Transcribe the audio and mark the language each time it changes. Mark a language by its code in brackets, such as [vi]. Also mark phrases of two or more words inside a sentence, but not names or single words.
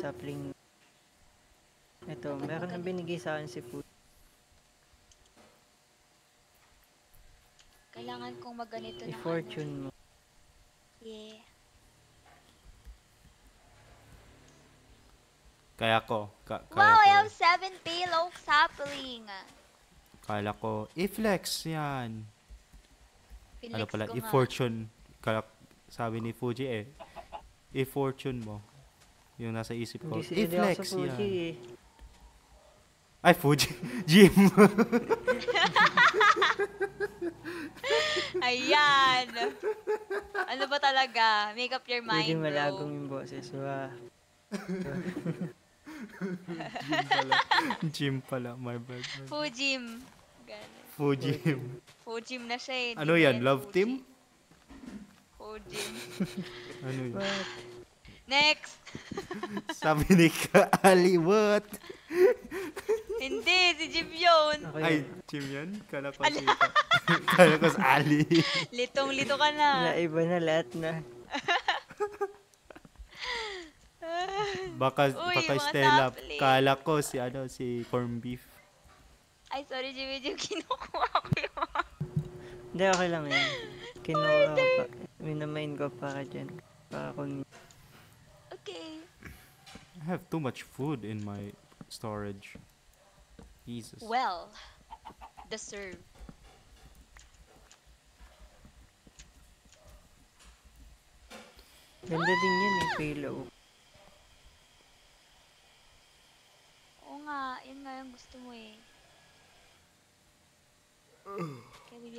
[tl] sapling. Ito, Dapat meron na maganda. binigay sa akin si Food. Kailangan kong magganito ng I-fortune ano. mo. Yeah. Kaya ko. [en] Wow, I [tl] Kaya [en] have 7 pale oak sapling. [tl] kala ko, i-flex yan. Ano Pilex pala, ko nga. i-fortune. Sabi ni Fuji i-fortune mo. Yung nasa isip ko, Hindi si hindi ako i-flex sa Fuji yan. eh. Ay, Fuji. Jim. Ayan. Ano ba talaga? [en] Make up your Fuji mind, [tl] malagong bro. yung boses. Wow. Jim pala. [en] My bad. [tl] Fujim. Ganun. Fuji. Fujim na siya eh. Ano Di na yan? Love Fuji. team? Fujim. Ano yun? What? Next. Sabi ni Ali, what? Hindi, si Jim yun. Okay. Ay, Jim yan? Kala ko si... Kala ko si Ali. Litong-lito ka na. Naiba na lahat na. Baka Uy, mga Stella. sapling. Kala ko si si corn beef. Ay, sorry, Jimmy Jim. Kinukuha ko yun. Hindi, okay lang yan. Kinuha ko pa. Minamain ko para dyan. Para kung Okay. [en] I have too much food in my storage. Jesus. Well, deserve. [tl] ganda din yan eh, [en] pale oak. [tl] Oo nga, yun nga yung gusto mo eh. Kaya bili-